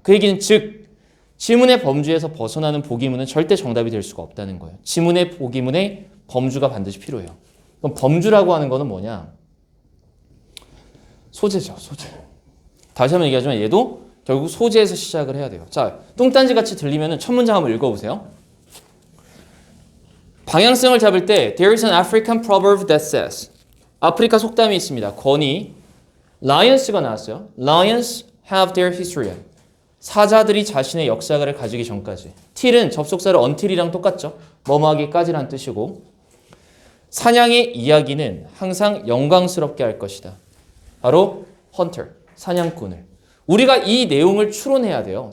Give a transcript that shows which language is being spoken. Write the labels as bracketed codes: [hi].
[ko] 그 얘기는 즉 지문의 범주에서 벗어나는 보기문은 절대 정답이 될 수가 없다는 거예요. 지문의 보기문에 범주가 반드시 필요해요. 그럼 범주라고 하는 거는 뭐냐? 소재죠, 소재. 다시 한번 얘기하지만 얘도 결국 소재에서 시작을 해야 돼요. 자, 뚱딴지 같이 들리면 첫 문장 한번 읽어보세요. 방향성을 잡을 때 [en] There is an African proverb that says [ko] 아프리카 속담이 있습니다. 권위 Lions가 나왔어요. [en] Lions have their history. [ko] 사자들이 자신의 역사를 가지기 전까지. till은 접속사로 until이랑 똑같죠. 뭐뭐하기까지란 뜻이고 사냥의 이야기는 항상 영광스럽게 할 것이다. 바로 hunter, 사냥꾼을. 우리가 이 내용을 추론해야 돼요.